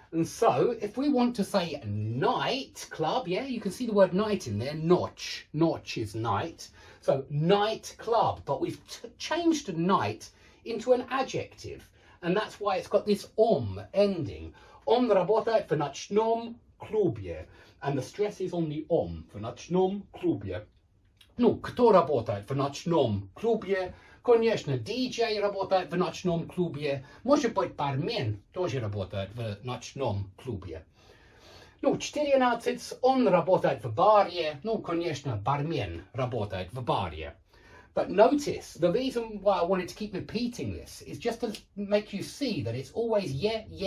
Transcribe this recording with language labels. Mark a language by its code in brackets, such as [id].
[en] And so if we want to say night club, yeah, you can see the word night in there. Noche. Noche is night. So night club. But we've changed night into an adjective. And that's why it's got this ending. [ru] On работает в ночном клубе. [en] And the stress is on the [ru] в ночном клубе. Ну, кто работает в ночном клубе? Конечно, диджей работает в ночном клубе. Может быть, бармен тоже работает в ночном клубе. Ну, 14, он работает в баре. Ну, конечно, бармен работает в баре. [en] But notice, the reason why I wanted to keep repeating this is just to make you see that it's always yeah.